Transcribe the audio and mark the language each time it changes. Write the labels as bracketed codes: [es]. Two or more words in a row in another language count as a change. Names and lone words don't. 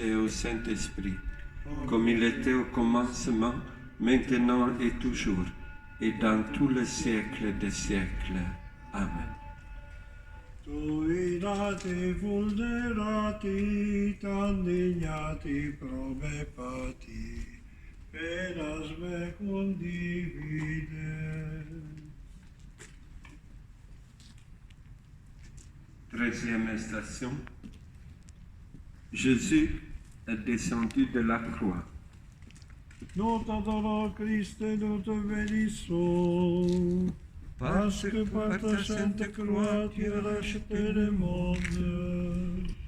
[fr] et au Saint-Esprit, comme il était au commencement, maintenant et toujours, et dans tous les siècles des siècles. Amen. [la] Tui nati vulnerati, tandignati prome pati, penas me condivide. [fr] 13e station. Jésus est descendu de la croix. Nous t'adorons, Christ, et nous te bénissons. Parce que par ta sainte croix, tu as racheté le monde.